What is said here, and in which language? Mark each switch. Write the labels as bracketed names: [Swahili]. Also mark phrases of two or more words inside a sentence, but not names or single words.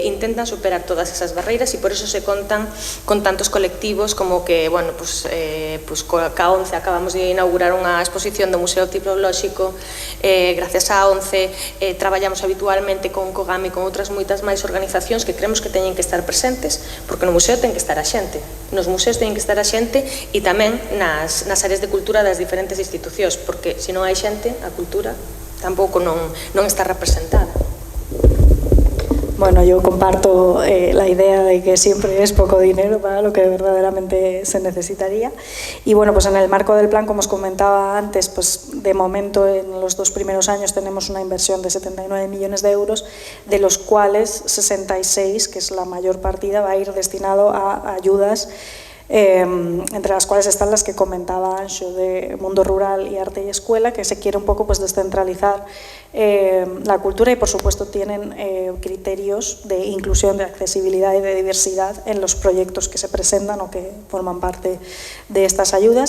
[Galician] intentan superar todas esas barreiras e por eso se contan con tantos colectivos como que, bueno, pues ca ONCE acabamos de inaugurar unha exposición do Museo Tipolóxico, gracias a ONCE traballamos habitualmente con Cogami e con outras moitas máis organizacións que creemos que teñen que estar presentes, porque no museo ten que estar a xente, nos museos teñen que estar a xente e tamén nas áreas de cultura das diferentes institucións, porque se non hai xente, a cultura tampouco non está representada. [Spanish] Bueno, yo comparto la idea de que siempre es poco dinero para lo que verdaderamente se necesitaría. Y bueno, pues en el marco del plan, como os comentaba antes, pues de momento en los 2 primeros años tenemos una inversión de 79 millones de euros, de los cuales 66, que es la mayor partida, va a ir destinado a ayudas, entre las cuales están las que comentaba Anxo, de mundo rural y arte y escuela, que se quiere un poco pues descentralizar la cultura y por supuesto tienen criterios de inclusión, de accesibilidad y de diversidad en los proyectos que se presentan o que forman parte de estas ayudas.